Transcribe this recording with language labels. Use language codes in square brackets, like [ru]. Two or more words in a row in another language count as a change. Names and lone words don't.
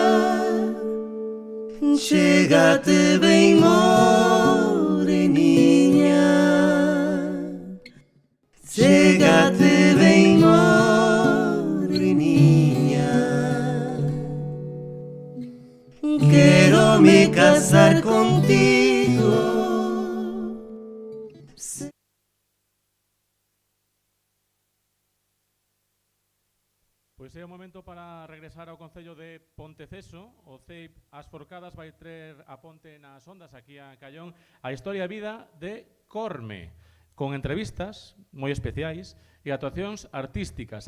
[gl] chégate bem moreninha, chégate bem moreninha. Quero me casar contigo. Pois é o momento para regresar ao Concello de Ponteceso. O CEIP As Forcadas vai traer a Ponte nas Ondas aquí a Callón a historia e vida de Corme, con entrevistas moi especiais e actuacións artísticas.